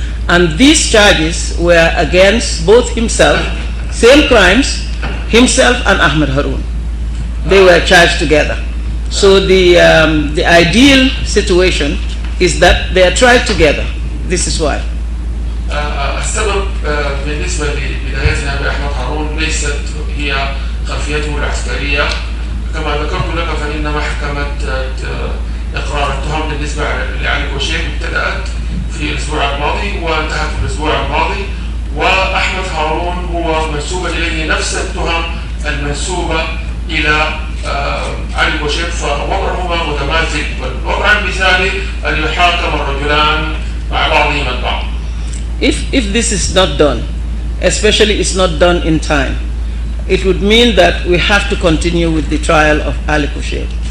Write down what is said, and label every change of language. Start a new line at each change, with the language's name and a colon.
English: And these charges were against both himself, same crimes, himself and Ahmed Haroun. They were charged together. So the ideal situation is that they are tried together. This is why.
Arabic: السبب بالنسبة لبدايتنا بأحمد هارون ليست هي خلفيته العسكرية. كما ذكرت لك فإن محكمة إقرار التهم بالنسبة لعلي كوشيك ابتدأت في الأسبوع الماضي وانتهت في الأسبوع الماضي، وأحمد هارون هو منسوبة إليه نفس التهم المنسوبة إلى علي كوشيك، فوضعهما متماثل. والوضع المثالي أن يحاكم الرجلان مع بعضهما البعض.
English: If this is not done, especially it's not done in time, it would mean that we have to continue with the trial of Ali Khoshaib.